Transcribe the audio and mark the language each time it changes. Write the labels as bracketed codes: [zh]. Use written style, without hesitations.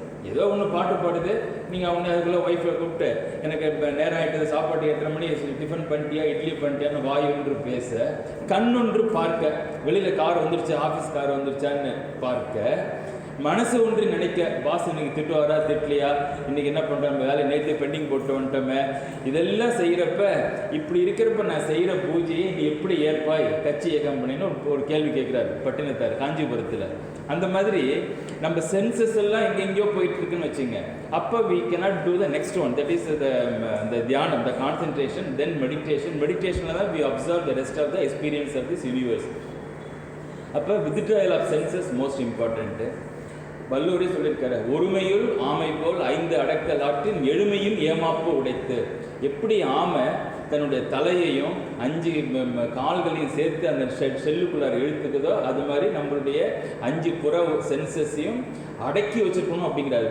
[ta] ஏதோ ஒன்று பாட்டு பாடுது, நீங்கள் அவங்க அதுக்குள்ளே ஒய்ஃபை கூப்பிட்டு எனக்கு இப்போ நேரம் ஆகிட்டது, சாப்பாடு 8:30 மணி, டிஃபன் பண்ணிட்டியா, இட்லி பண்ணிட்டியான்னு வாய் ஒன்று பேச, கண் ஒன்று பார்க்க, வெளியில் கார் வந்துருச்சு, ஆஃபீஸ் கார் வந்துருச்சான்னு பார்க்க, மனசு ஒன்று நினைக்க, பாஸ் இன்னைக்கு திட்டுவாரா திட்டலையா, இன்றைக்கி என்ன பண்ணுறோம், வேலை நேற்று பெண்டிங் போட்டு வந்துட்டோமே, இதெல்லாம் செய்கிறப்ப இப்படி இருக்கிறப்ப நான் செய்கிற பூஜையை நீ எப்படி ஏற்பாய் கட்சி கம்பெனின்னு ஒரு கேள்வி கேட்குறாரு பட்டினத்தார் காஞ்சிபுரத்தில். அந்த மாதிரி நம்ம சென்சஸ் எல்லாம் எங்கெங்கேயோ போயிட்டுருக்குன்னு வச்சுங்க. [en] அப்போ we cannot do the next one, that is the தியானம், the concentration, then meditation. [ta] மெடிடேஷனில் தான் [en] we observe the rest of the experience of this universe. அப்போ withdrawal of senses most important. [ta] வள்ளுவரே சொல்லியிருக்காரு, ஒருமையுள் ஆமை போல் 5 அடக்கலாற்றின் எழுமையும் ஏமாப்பு உடைத்து. எப்படி ஆமை தன்னுடைய தலையையும் 5 கால்களையும் சேர்த்து அந்த செல்லுக்குள்ளார இழுத்துக்குதோ, அது மாதிரி நம்மளுடைய 5 புற சென்சஸையும் அடக்கி வச்சிருக்கணும் அப்படிங்கிறார்.